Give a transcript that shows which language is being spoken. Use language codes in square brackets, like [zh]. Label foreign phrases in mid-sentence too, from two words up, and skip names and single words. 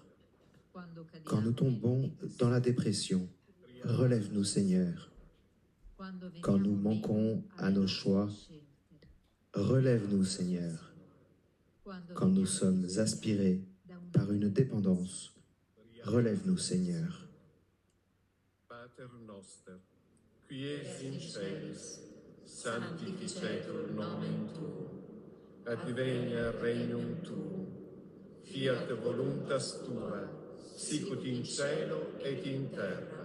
[fr] Quand nous tombons dans la dépression, relève-nous, Seigneur. Quand nous manquons à nos choix, relève-nous, Seigneur. Quand nous sommes aspirés par une dépendance, relève-nous, Seigneur. [la] Pater noster, qui es in celis, sanctificetur nomen tuum, advenia regnum tuum, fiat voluntas tua, sicut in cielo et in terra.